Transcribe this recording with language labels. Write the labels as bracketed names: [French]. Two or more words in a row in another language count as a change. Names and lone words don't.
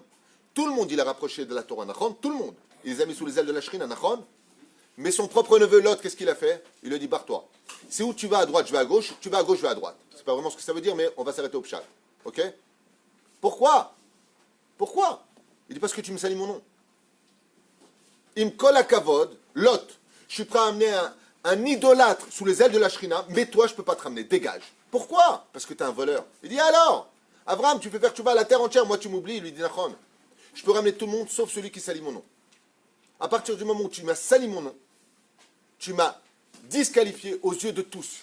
[French] Tout le monde, il a rapproché de la Torah, Nachon, tout le monde. Il les a mis sous les ailes de la Shrina, Nachon. Mais son propre neveu, Lot, qu'est-ce qu'il a fait? Il lui a dit, barre-toi. C'est où tu vas à droite, je vais à gauche, tu vas à gauche, je vais à droite. C'est pas vraiment ce que ça veut dire, mais on va s'arrêter au pshat. Ok? Pourquoi? Pourquoi? Il dit, parce que tu me salis mon nom. [Hebrew] עם כל הכבוד, [French] Lot, je suis prêt à amener un idolâtre sous les ailes de la Shrina, mais toi, je ne peux pas te ramener, dégage. Pourquoi? Parce que tu es un voleur. Il dit, alors, Abraham, tu fais faire tchouba à la terre entière, moi tu m'oublies. Il lui dit, Nachon, je peux ramener tout le monde sauf celui qui salit mon nom. À partir du moment où tu m'as sali mon nom, tu m'as disqualifié aux yeux de tous.